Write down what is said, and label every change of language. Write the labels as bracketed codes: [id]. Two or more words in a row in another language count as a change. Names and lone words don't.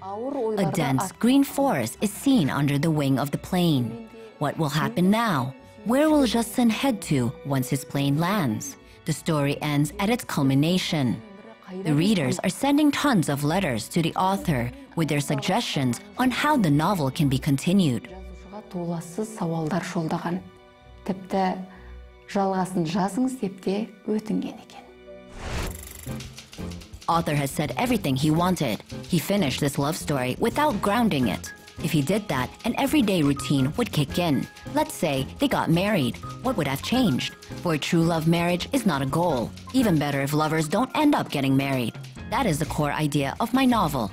[en] A dense green forest is seen under the wing of the plane. What will happen now? Where will Jasin head to once his plane lands? The story ends at its culmination. The readers are sending tons of letters to the author with their suggestions on how the novel can be continued. [kk] Жазушыға толассыз сауалдар жолдаған. Тіпті жалғасын жазыңыз деп те өтінген екен. [en] Author has said everything he wanted. He finished this love story without grounding it. If he did that, an everyday routine would kick in. Let's say they got married. What would have changed? For a true love, marriage is not a goal. Even better if lovers don't end up getting married. That is the core idea of my novel.